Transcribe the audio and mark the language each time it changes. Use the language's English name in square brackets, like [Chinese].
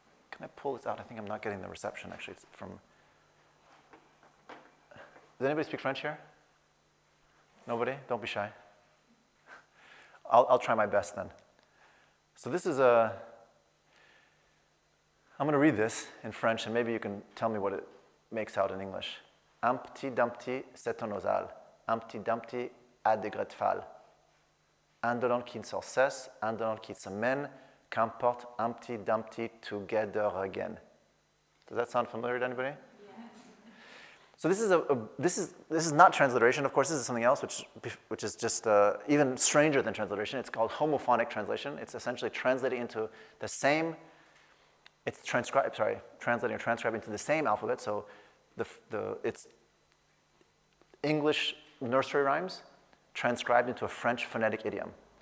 [English] Can I pull this out? I think I'm not getting the reception, actually. It's from, does anybody speak French here? Nobody? Don't be shy. I'll try my best then. So this is I'm going to read this in French, and maybe you can tell me what it makes out in English. [French] Un petit dumpty, c'est un osal. Un petit dumpty a des gretfal. Indolent qui ne sans cesse, indolent qui se mène, qu'importe un petit dumpty [English] together again. Does that sound familiar to anybody? So this is not transliteration. Of course, this is something else, which is just even stranger than transliteration. It's called homophonic translation. It's essentially translating into the same. It's translating or transcribing to the same alphabet. So it's English nursery rhymes transcribed into a French phonetic idiom.